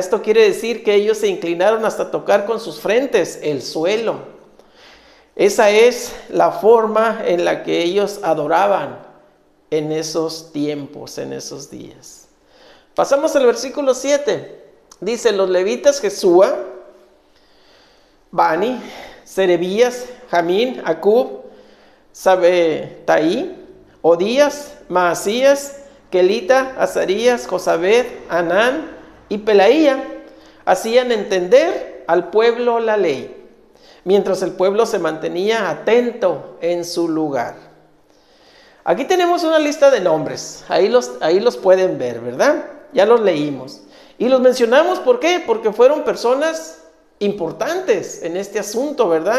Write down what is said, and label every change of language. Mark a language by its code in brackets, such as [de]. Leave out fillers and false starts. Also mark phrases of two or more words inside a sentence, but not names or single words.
[es] Esto quiere decir que ellos se inclinaron hasta tocar con sus frentes el suelo. Esa es la forma en la que ellos adoraban en esos tiempos, en esos días. Pasamos al versículo 7. Dice: los levitas Jesúa, Bani, Serebías, Jamín, Acub, Sabetaí, Odías, Maasías, Kelita, Azarías, Josabed, Anán y Pelaía hacían entender al pueblo la ley, mientras el pueblo se mantenía atento en su lugar. Aquí tenemos una lista de nombres, ahí los pueden ver, ¿verdad? Ya los leímos. Y los mencionamos, ¿por qué? Porque fueron personas importantes en este asunto, ¿verdad?